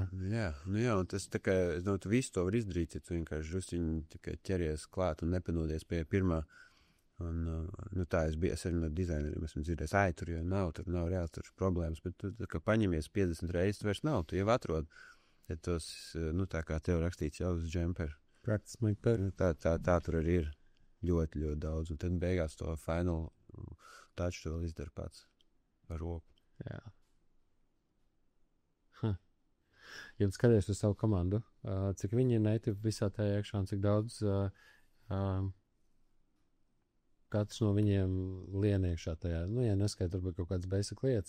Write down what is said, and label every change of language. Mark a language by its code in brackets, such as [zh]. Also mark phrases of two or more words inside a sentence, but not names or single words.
[lv] Jā, un tas tā kā, tu visu to var izdarīt, ja tu vienkārši drusciņi tikai ķeries klāt un nepanodies pie pirmā. Un, nu tā, es arī no dizaineriem esmu dzirdējis, tur jau nav reāli tur problēmas, bet tu, kā paņemies 50 reizes, vairs nav, tu jau atrod. Ja tos, nu tā kā tev rakstīts jau uz džemperu. [en] Practice make better. [lv] Tā tur arī ir ļoti, ļoti daudz. Un tad beigās to [en] final touch [lv] to vēl izdara pats ar roku. Jā. Ja tu skaties uz savu komandu, cik viņi ir native visā tajā iekšā un cik daudz katrs no viņiem lien iekšā tajā. Nu, ja neskait varbūt kaut kādas basic lietas.